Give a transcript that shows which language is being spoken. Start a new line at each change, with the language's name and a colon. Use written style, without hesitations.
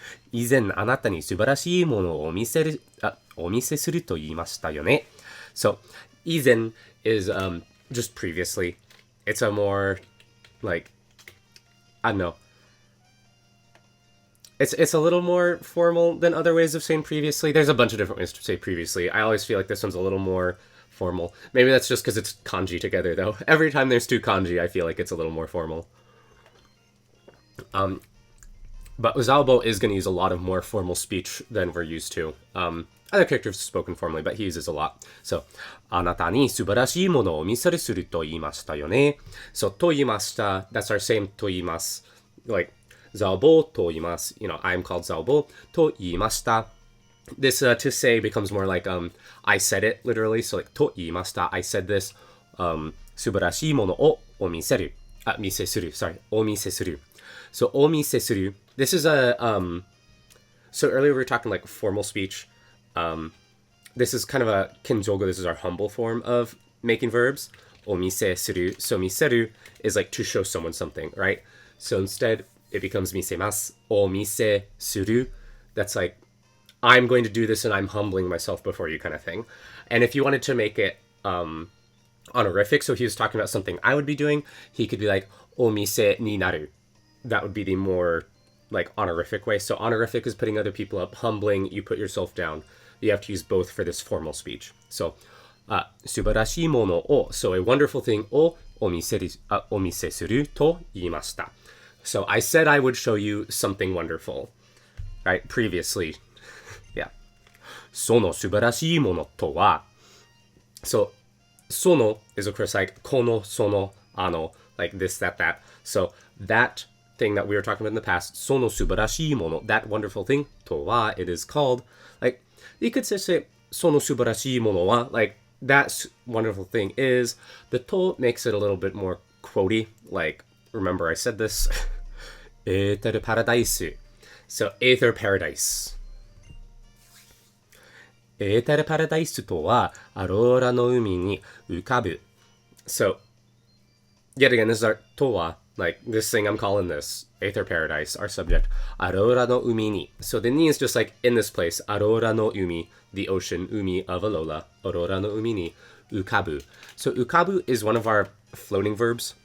Japanese: 以前あなたに素晴らしいものをお見せすると言いましたよね.
English: So, 以前 is just previously. It's a more, like, I don't know. It's a little more formal than other ways of saying previously. There's a bunch of different ways to say previously. I always feel like this one's a little more formal. Maybe that's just because it's kanji together, though. Every time there's two kanji, I feel like it's a little more formal. But Zaobo is going to use a lot of more formal speech than we're used to. Other characters have spoken formally, but he uses a lot.
Japanese: So, あなたに素晴らしいものをお見せすると言いましたよね.
English: So,
Japanese: と言いました,
English: that's our same
Japanese: と言います.
English: Like,
Japanese: ザオボと言います.
English: You know, I'm called
Japanese: ザオボと言いました.
English: This to say becomes more like I said it literally. So, like,
Japanese: と言いました,
English: I said this.
Japanese: 素晴らしいものをお見せる. 見せする.
English: Sorry,
Japanese: お見せする.
English: So,
Japanese: お見せする.
English: This is a, so earlier we were talking like formal speech. This is kind of a kenjogo. This is our humble form of making verbs.
Japanese: お見せする.
English: So,
Japanese: 見せる
English: is like to show someone something, right? So instead, it becomes
Japanese: 見せます. お見せする.
English: That's like, I'm going to do this and I'm humbling myself before you kind of thing. And if you wanted to make it, honorific, so he was talking about something I would be doing, he could be like,
Japanese: お見せになる.
English: That would be the more, like, honorific way. So honorific is putting other people up. Humbling, you put yourself down. You have to use both for this formal speech. So,
Japanese: 素晴らしいものを,
English: so a wonderful thing
Japanese: をお見せすると言いました.
English: So I said I would show you something wonderful, right? Previously. Yeah.
Japanese: その素晴らしいものとは.
English: So, その is of course like
Japanese: この、その、
English: like this, that. So that thing that we were talking about in the past,
Japanese: その素晴らしいもの,
English: that wonderful thing とは, it is called, like, you could say
Japanese: その素晴らしいものは,
English: like, that wonderful thing is, the to makes it a little bit more quotey, like, remember I said this, Aether paradise. So, Aether paradise.
Japanese: Aether paradise とは、アローラの海に浮かぶ.
English: So, yet again, this is our とは, like, this thing I'm calling this, Aether paradise, our subject.
Japanese: Aurora no umi ni.
English: So the ni is just like, in this place,
Japanese: Aurora no umi,
English: the ocean, umi of Alola.
Japanese: Aurora no umi ni ukabu.
English: So ukabu is one of our floating verbs.